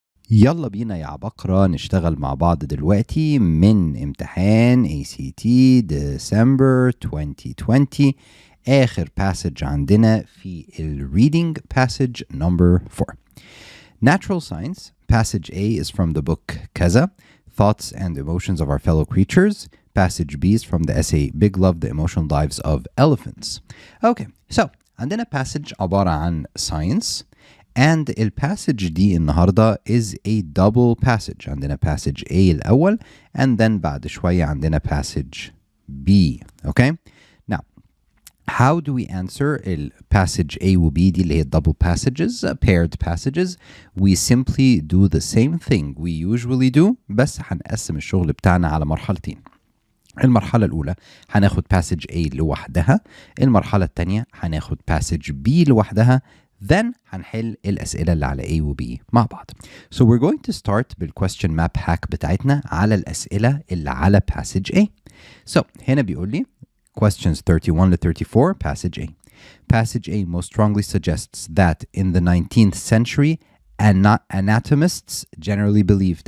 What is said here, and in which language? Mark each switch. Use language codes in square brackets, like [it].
[ar] يلا بينا يا عبقرة نشتغل مع بعض دلوقتي من امتحان ACT December 2020. آخر [en] passage [ar] عندنا في [en] reading passage number 4. Natural Science, passage A is from the book كذا, Thoughts and Emotions of Our Fellow Creatures. Passage B is from the essay Big Love, The Emotional Lives of Elephants. Okay, so عندنا passage [ar] عبارة عن [en] science. And الباسج دي النهاردة is a double passage. عندنا passage A الأول and then [ar] بعد شوية عندنا [en] passage B. Okay? Now, how do we answer passage A و B دي اللي هي double passages, paired passages? We simply do the same thing we usually do, [ar] بس هنقسم الشغل بتاعنا على مرحلتين. المرحلة الأولى هناخد passage A لوحدها. المرحلة الثانية هناخد passage B لوحدها. Then هنحل الأسئلة اللي على A و B مع بعض. [en] So we're going to start بالquestion map hack بتاعتنا على الأسئلة اللي على passage A. [ar] So هنا بيقول لي questions 31 ل 34 passage A. [en] Passage A most strongly suggests that in the 19th century anatomists generally believed.